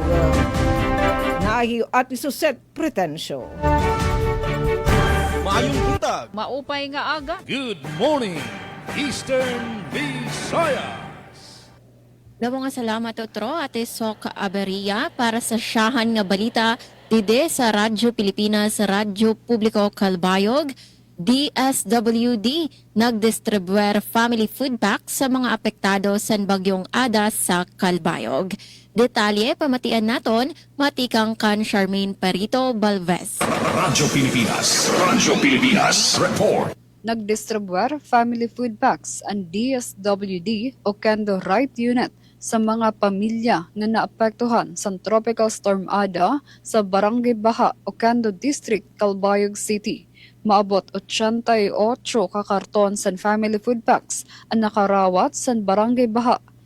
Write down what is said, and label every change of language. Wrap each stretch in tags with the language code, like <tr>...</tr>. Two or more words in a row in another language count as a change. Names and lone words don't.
<tl>Nahiyo at isuset pretensyo.</tl> <ceb>Maayong buntag.</ceb> <war>Maupay nga aga.</war> <en>Good morning, Eastern Visayas.</en> <war>Damo nga salamat otro Ate Sok Aberia para sa siyahan nga balita dide sa Radyo Pilipinas, Radyo Publiko Kalbayog. DSWD nagdistribuer</war> <en>family food packs</en> <war>sa mga apektado sa bagyong Ada sa Kalbayog. Detalye pamatian naton matikang kan Charmaine Perito Balvez. Radyo Pilipinas, report. Nagdistribuer</war> <en>family food packs</en> <war>ang DSWD o Kendo Right Unit sa mga pamilya na naapektuhan sa Tropical Storm Ada sa Barangay Baha, Ocando District, Calbayog City. Maabot 88 ka karton sa family food packs ang nakarawat sa Barangay Baha.</war>